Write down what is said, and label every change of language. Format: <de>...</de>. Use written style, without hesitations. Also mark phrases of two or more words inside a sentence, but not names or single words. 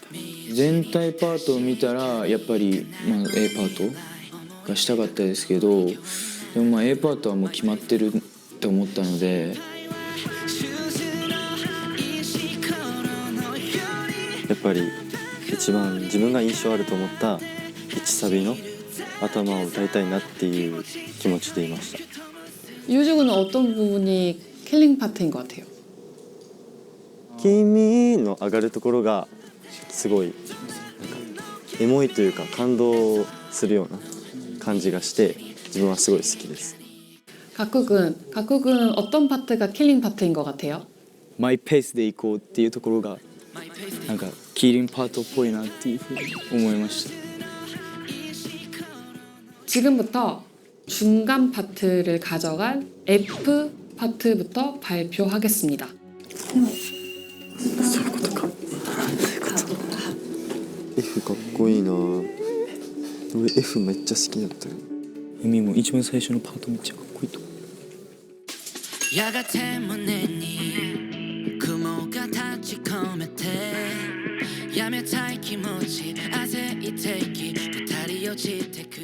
<ja>全体パートを見たらやっぱり、A パートがしたかったですけどでもA パートはもう決まってると思ったのでやっぱり一番自分が印象あると思った1サビの頭を歌いたいなっていう気持ちでいました。</ja> <ko>유주군은 어떤 부분이 킬링 파트인 것 같아요?</ko> <ja>君の上がるところがすごいエモいというか感動するような感じがして自分はすごい好きです。</ja> <ko>각국은 어떤 파트가 킬링 파트인 것 같아요?</ko> <ja>マイペースでいこうっていうところがキーリンパートっぽいなっていうふうに思いました。</ja> <ko>지금부터 중간 파트를 가져간 F 파트부터 발표하겠습니다.</ko> <ja>F かっこいいな。俺 F めっちゃ好きだったよ。海も一番最初のパートめっちゃかっこいいと思う。やがて胸に雲が立ち込めてやめたい気持ち焦ってき二人落ちてく。</ja>